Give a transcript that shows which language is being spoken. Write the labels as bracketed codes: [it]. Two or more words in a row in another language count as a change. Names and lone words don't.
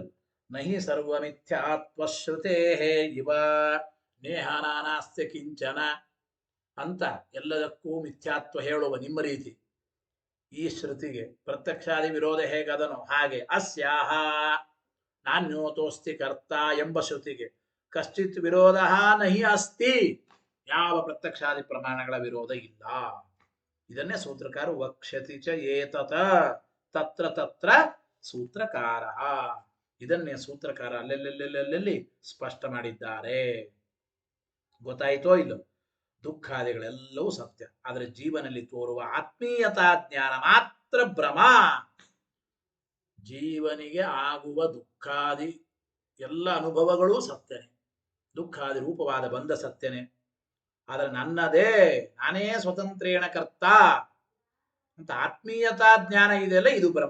[sa] ನಹಿ ಸರ್ವಮಿಥ್ಯಾತ್ವಶ್ರುತೇ ಇವ ನೇಹಾನಾಸ್ತ್ಯ ಕಿಂಚನ [kn] ಅಂತ ಎಲ್ಲದಕ್ಕೂ ಮಿಥ್ಯಾತ್ವ ಹೇಳುವ ನಿಮ್ಮ ರೀತಿ ಈ ಶ್ರುತಿಗೆ ಪ್ರತ್ಯಕ್ಷಾದಿ ವಿರೋಧ ಹೇಗದನೋ ಹಾಗೆ [sa] ಅಸ್ಯಾಹ ನಾನ್ಯೋತೋಸ್ತಿ ಕರ್ತ [kn] ಎಂಬ ಶ್ರುತಿಗೆ [sa] ಕಶ್ಚಿತ್ ವಿರೋಧ ನಹಿ ಅಸ್ತಿ, [kn] ಯಾವ ಪ್ರತ್ಯಕ್ಷಾದಿ ಪ್ರಮಾಣಗಳ ವಿರೋಧ ಇಲ್ಲ. ಇದನ್ನೇ ಸೂತ್ರಕಾರ [sa] ವಕ್ಷ್ಯತಿ ಚ ಏತತ ತತ್ರ ತತ್ರ ಸೂತ್ರಕಾರ, [kn] ಇದನ್ನೇ ಸೂತ್ರಕಾರ ಅಲ್ಲೆಲ್ಲೆಲ್ಲೆಲ್ಲೆಲ್ಲಿ ಸ್ಪಷ್ಟ ಮಾಡಿದ್ದಾರೆ. ಗೊತ್ತಾಯಿತೋ ಇಲ್ಲೋ? ದುಃಖಾದಿಗಳೆಲ್ಲವೂ ಸತ್ಯ, ಆದರೆ ಜೀವನಲ್ಲಿ ತೋರುವ ಆತ್ಮೀಯತಾ ಜ್ಞಾನ ಮಾತ್ರ ಭ್ರಮ. ಜೀವನಿಗೆ ಆಗುವ ದುಃಖಾದಿ ಎಲ್ಲ ಅನುಭವಗಳೂ ಸತ್ಯನೇ, ದುಃಖಾದಿ ರೂಪವಾದ ಬಂಧ ಸತ್ಯನೇ, ಆದರೆ ನನ್ನದೇ, ನಾನೇ ಸ್ವತಂತ್ರೇಣ ಕರ್ತ ಅಂತ ಆತ್ಮೀಯತಾ ಜ್ಞಾನ ಇದೆಯಲ್ಲ, ಇದು ಭ್ರಮ.